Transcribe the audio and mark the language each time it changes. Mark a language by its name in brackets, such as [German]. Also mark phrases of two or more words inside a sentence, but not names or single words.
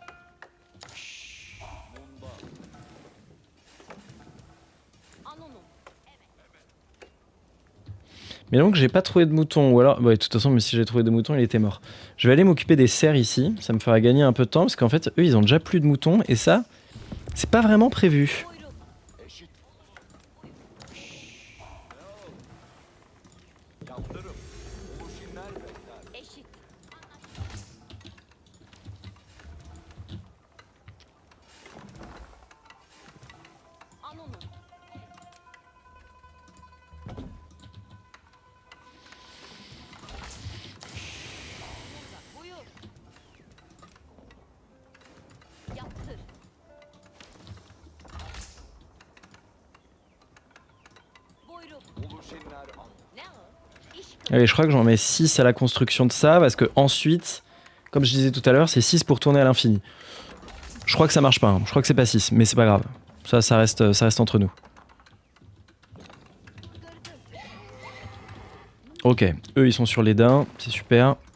[French] Mais donc j'ai pas trouvé de mouton, ou alors... Ouais, de toute façon, mais si j'ai trouvé des moutons, il était mort. Je vais aller m'occuper des cerfs ici, ça me fera gagner un peu de temps, parce qu'en fait, eux, ils ont déjà plus de moutons, et ça, c'est pas vraiment prévu. [Turkish] Eşit. Al onu. Buyur. Yaptır. Buyurun. Ne o? İş [French] Allez, je crois que j'en mets 6 à la construction de ça, parce que ensuite, comme je disais tout à l'heure, c'est 6 pour tourner à l'infini. Je crois que ça marche pas, hein. Je crois que c'est pas 6, mais c'est pas grave. Ça reste entre nous. Ok, eux ils sont sur les daims, c'est super.